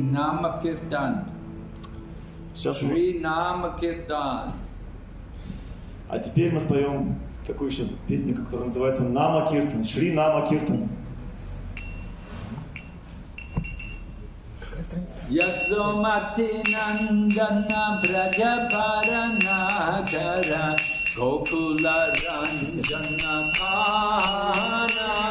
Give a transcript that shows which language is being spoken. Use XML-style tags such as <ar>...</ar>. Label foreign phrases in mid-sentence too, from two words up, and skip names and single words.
<ru>Nama Kirtan. Сейчас мы... Shri Nama Kirtan. А теперь мы споем такую еще песню, которая называется Нама Киртан, Шри Нама Киртан.</ru> <bn>যশোমতী নন্দন ব্রজভরণ কর গোকুল রঞ্জন কানা.</bn>